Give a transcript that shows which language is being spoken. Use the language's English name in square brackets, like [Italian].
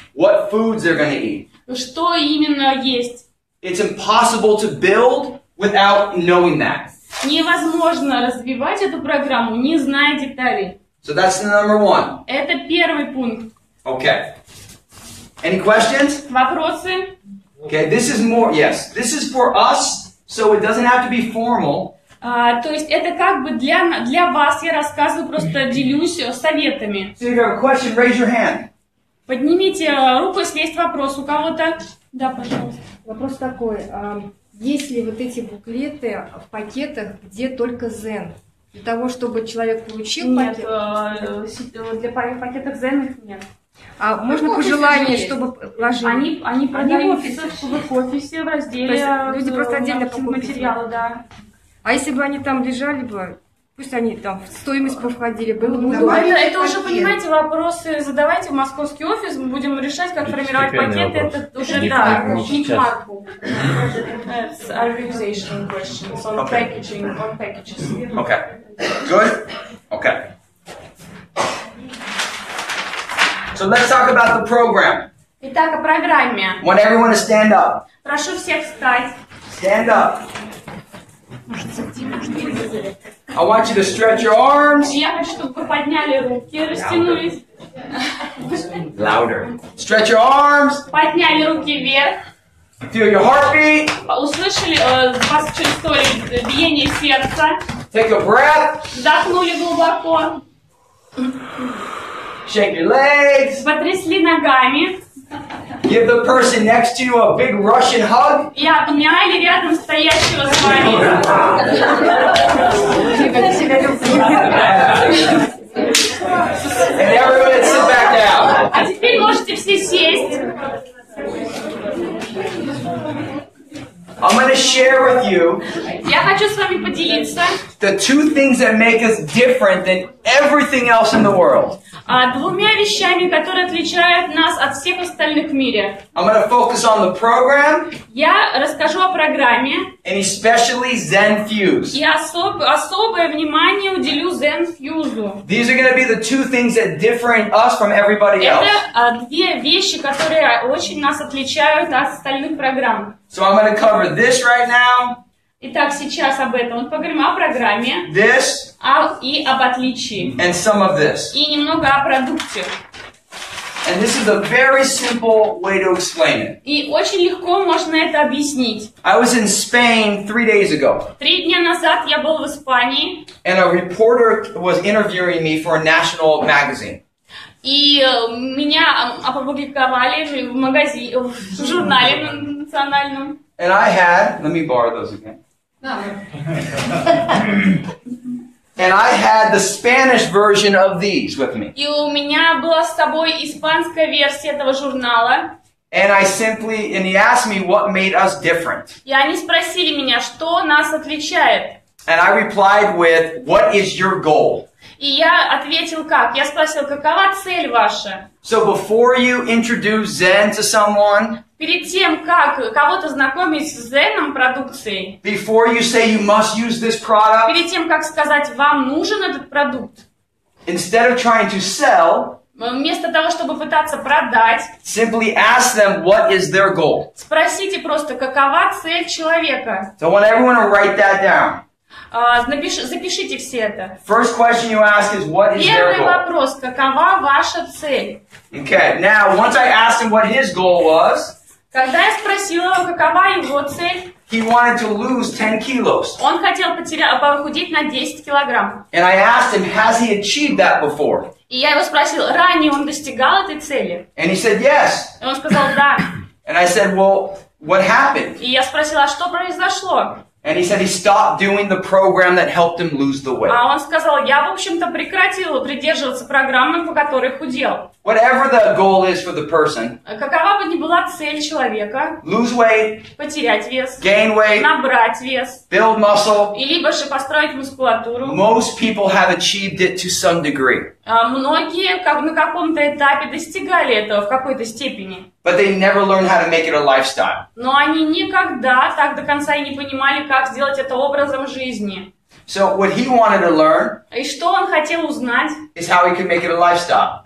[English] what foods they're going to eat. [Russian] что именно есть, [English] It's impossible to build without knowing that. [Russian] невозможно развивать эту программу, не зная деталей. [English] So that's the number one. [Russian] Это первый пункт. [English] Okay. Any questions? [Russian] Вопросы? [English] Okay, this is more, yes. This is for us, so it doesn't have to be formal. [Russian] То есть это как бы для вас, я рассказываю, просто делюсь советами. So if you have a question, raise your hand. Поднимите руку, если есть вопрос у кого-то. Да, пожалуйста. Вопрос такой. Есть ли вот эти буклеты в пакетах, где только ZEN? Для того, чтобы человек получил Нет, пакет? для пакетов ZEN их нет. А можно по желанию, чтобы ложили? Они продаются в их офисе в разделе. То есть люди просто отдельно покупают материалы, да. А если бы они там лежали бы, пусть они там в стоимость бы входили, было бы Это уже, понимаете, вопросы задавайте в московский офис, мы будем решать, как формировать пакеты. Это уже, да, не к Марку. [English] It's organization questions on packaging, on packages. Okay. Good? Okay. So let's talk about the program. [Russian] Итак, о программе. [English] I want everyone to stand up. [Russian] Прошу всех встать. [English] Stand up. I want you to stretch your arms. [Russian] Я хочу, чтобы вы подняли руки, растянулись. [English] Louder. Stretch your arms. [Russian] Подняли руки вверх. [English] Feel your heartbeat. [Russian] Услышали вас чувствовали биение сердца. [English] Take a breath. [Russian] Вдохнули глубоко. [English] Shake your legs. [Russian] Потрясли ногами. [English] Give the person next to you a big Russian hug. [Russian] И обняли рядом стоящего с вами. [English] And everyone sit back down. [Russian] А теперь можете все сесть. [English] I'm going to share with you [Russian] Я хочу с вами поделиться [English] the two things that make us different than everything else in the world. [Russian] двумя вещами, которые отличают нас от всех остальных в мире. [English] I'm going to focus on the program [Russian] Я расскажу о программе [English] and especially Zen Fuse. [Russian] и особое внимание уделю ZEN Fuse. [English] These are going to be the two things that differentiate us from everybody else. [Russian] Это две вещи, которые очень нас отличают от остальных программ. [English] So I'm going to cover this right now, [Russian] Итак, сейчас об этом. Вот поговорим о программе [English] this, [Russian] и об отличии. [English] and some of this. [Russian] И немного о продукте. [English] And this is a very simple way to explain it. [Russian] И очень легко можно это объяснить. [English] I was in Spain 3 days ago, [Russian] 3 дня назад я был в Испании, [English] and a reporter was interviewing me for a national magazine. [Russian] и меня опубликовали в журнале национальном. [English] And I had, let me borrow those again. And I had the Spanish version of these with me. [Russian] И у меня была с собой испанская версия этого журнала. [English] And he asked me what made us different. [Russian] И они спросили меня, что нас отличает. [English] And I replied with, what is your goal? [Russian] И я ответил как? Я спросил, какова цель ваша? [English] So before you introduce Zen to someone, [Russian] Перед тем, как кого-то знакомить с ZEN продукцией, [English] before you say you must use this product, [Russian] перед тем, как сказать, вам нужен этот продукт, [English] instead of trying to sell, [Russian] вместо того, чтобы пытаться продать, [English] simply ask them what is their goal. [Russian] спросите просто, какова цель человека. [English] So I want everyone to write that down. [Russian] Запишите все это. [English] First question you ask is, what is their [Russian] Первый [English] goal? [Russian] вопрос. Какова ваша цель? [English] Okay, now once I asked him what his goal was, [Russian] Когда я спросила его, какова его цель, [English] he wanted to lose 10 kilos. [Russian] он хотел похудеть на 10 килограмм. [English] And I asked him, has he achieved that before? [Russian] И я его спросила, ранее он достигал этой цели? [English] And he said, yes. [Russian] И он сказал, да. [English] And I said, well, what happened? [Russian] И я спросила, а что произошло? [English] And he said he stopped doing the program that helped him lose the weight. [Russian] А он сказал, я, в общем-то, прекратил придерживаться программы, по которой худел. [English] Whatever the goal is for the person, [Russian] Какова бы ни была цель человека, [English] lose weight, [Russian] потерять вес, [English] gain weight, [Russian] набрать вес, [English] build muscle, [Russian] и либо же построить мускулатуру, [English] most people have achieved it to some degree. [Russian] многие на каком-то этапе достигали этого в какой-то степени. [English] But they never learned how to make it a lifestyle. [Russian] Но они никогда так до конца и не понимали, как сделать это образом жизни. [English] So what he wanted to learn [Russian] И что он хотел узнать, [English] is how he could make it a lifestyle.